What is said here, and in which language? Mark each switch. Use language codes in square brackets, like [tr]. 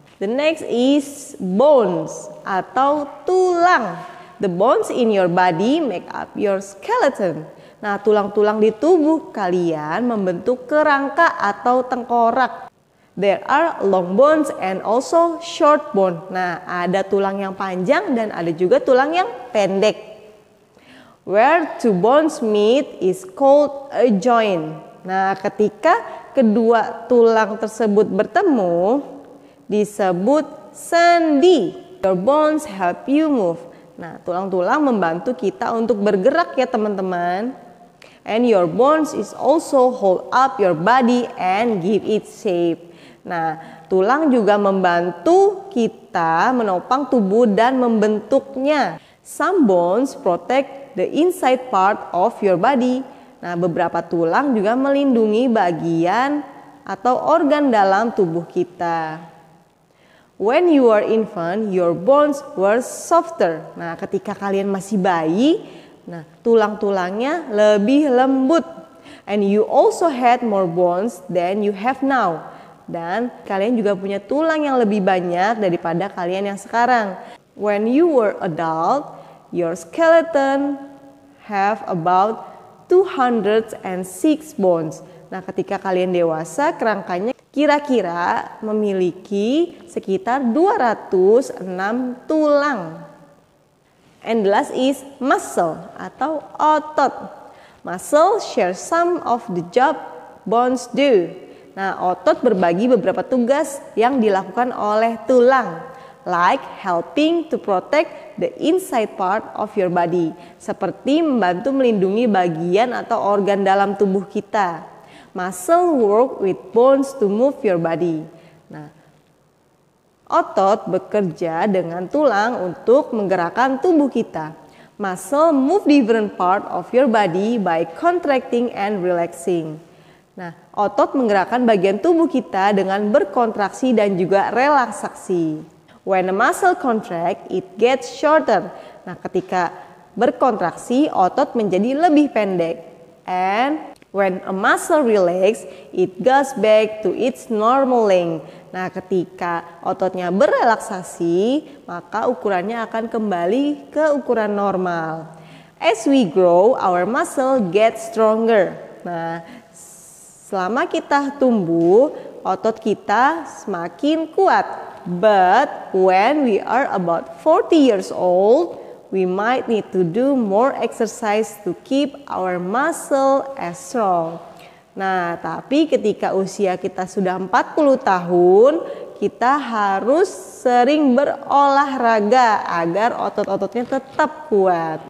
[en] The next is bones [id] atau tulang. [en] The bones in your body make up your skeleton. [id] Nah, tulang-tulang di tubuh kalian membentuk kerangka atau tengkorak. [en] There are long bones and also short bone. [id] Nah, ada tulang yang panjang dan ada juga tulang yang pendek. [en] Where two bones meet is called a joint. [id] Nah, ketika kedua tulang tersebut bertemu disebut sendi. [en] Your bones help you move. [id] Nah, tulang-tulang membantu kita untuk bergerak ya teman-teman. [en] And your bones is also hold up your body and give it shape. [id] Nah, tulang juga membantu kita menopang tubuh dan membentuknya. [en] Some bones protect the inside part of your body. [id] Nah, beberapa tulang juga melindungi bagian atau organ dalam tubuh kita. [en] When you are infant, your bones were softer. [id] Nah, ketika kalian masih bayi, nah tulang-tulangnya lebih lembut. [en] And you also had more bones than you have now. [id] Dan kalian juga punya tulang yang lebih banyak daripada kalian yang sekarang. [en] When you were adult, your skeleton have about 206 bones. [id] Nah, ketika kalian dewasa, kerangkanya kira-kira memiliki sekitar 206 tulang. [en] And the last is muscle [id] atau otot. [en] Muscle share some of the job bones do. [id] Nah, otot berbagi beberapa tugas yang dilakukan oleh tulang, [en] like helping to protect the inside part of your body, [id] seperti membantu melindungi bagian atau organ dalam tubuh kita. [en] Muscle work with bones to move your body. [id] Nah, otot bekerja dengan tulang untuk menggerakkan tubuh kita. [en] Muscle move different part of your body by contracting and relaxing. [id] Nah, otot menggerakkan bagian tubuh kita dengan berkontraksi dan juga relaksasi. [en] When a muscle contract, it gets shorter. [id] Nah, ketika berkontraksi, otot menjadi lebih pendek. [en] And when a muscle relax, it goes back to its normal length. [id] Nah, ketika ototnya berrelaksasi, maka ukurannya akan kembali ke ukuran normal. [en] As we grow, our muscle gets stronger. [id] Nah, selama kita tumbuh, otot kita semakin kuat. [en] But when we are about 40 years old, we might need to do more exercise to keep our muscle as strong. [id] Nah, tapi ketika usia kita sudah 40 tahun, kita harus sering berolahraga agar otot-ototnya tetap kuat.